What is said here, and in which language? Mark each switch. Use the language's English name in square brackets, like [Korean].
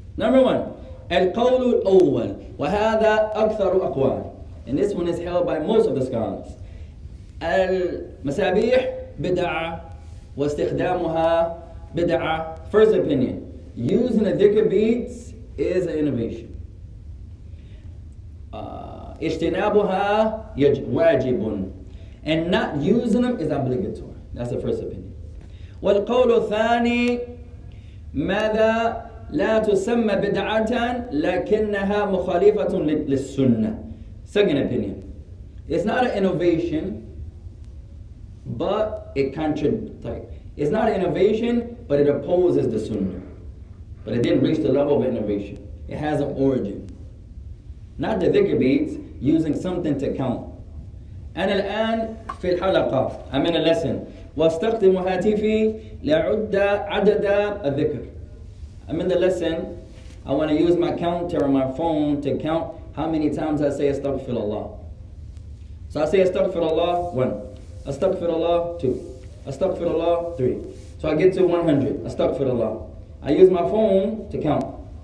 [English] Number 1, [Arabic] القول الأول وهذا أكثر أقوال. [English] And this one is held by most of the scholars. [Arabic] المسابيح بدعة واستخدامها بدعة. [English] First opinion, using the dhikr beads is an innovation. [Arabic] اجتنابها واجب. [English] And not using them is obligatory. That's the first opinion. [Arabic] والقول الثاني ماذا لا تسمى بدعة لكنها مخالفة للسنة. [English] Second opinion, it's not an innovation, but it contradicts. It's not an innovation, but it opposes the sunnah. But it didn't reach the level of innovation. It has an origin. Not the dhikr beads, using something to count. [Arabic] أنا الآن في الحلقة. [English] I'm in a lesson. [Arabic] واستخدم هاتفي لأعد عدد الذكر. [English] I'm in the lesson. I want to use my counter on my phone to count how many times I say astaghfirullah. So I say astaghfirullah 1, astaghfirullah 2, astaghfirullah 3. So I get to 100, astaghfirullah. I use my phone to count.